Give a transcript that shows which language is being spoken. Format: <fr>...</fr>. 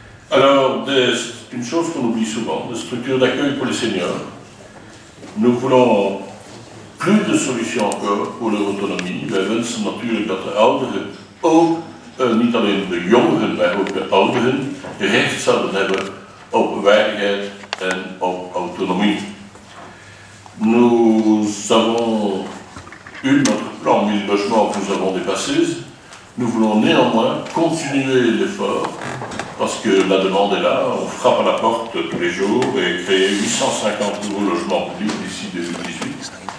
<fr>Alors, une chose qu'on oublie souvent, des structures d'accueil pour les seniors. Nous voulon plus de solutions encore voor leur autonomie.</fr> <nl>Wij wensen natuurlijk dat de ouderen ook, niet alleen de jongeren, maar ook de ouderen, recht zouden hebben op waardigheid en op autonomie.</nl> <fr>Nous avons eu notre plan 1000 logements que nous avons dépassé. Nous voulons néanmoins continuer l'effort parce que la demande est là. On frappe à la porte tous les jours et créer 850 nouveaux logements publics d'ici 2018.</fr>